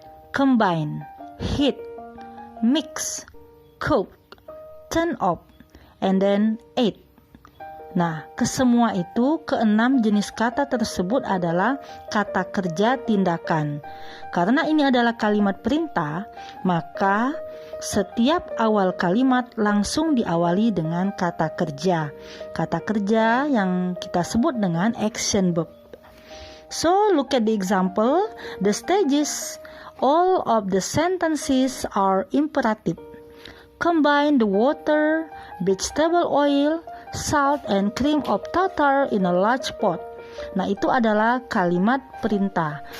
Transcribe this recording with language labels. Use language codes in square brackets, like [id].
[en] Combine, heat, mix, cook, turn off, and then eat. [id] Nah, kesemua itu, keenam jenis kata tersebut adalah kata kerja tindakan. Karena ini adalah kalimat perintah, maka setiap awal kalimat langsung diawali dengan kata kerja. Kata kerja yang kita sebut dengan action verb. [en] So, look at the example. The stages. All of the sentences are imperative. Combine the water, vegetable oil, salt, and cream of tartar in a large pot. [id] Nah, itu adalah kalimat perintah.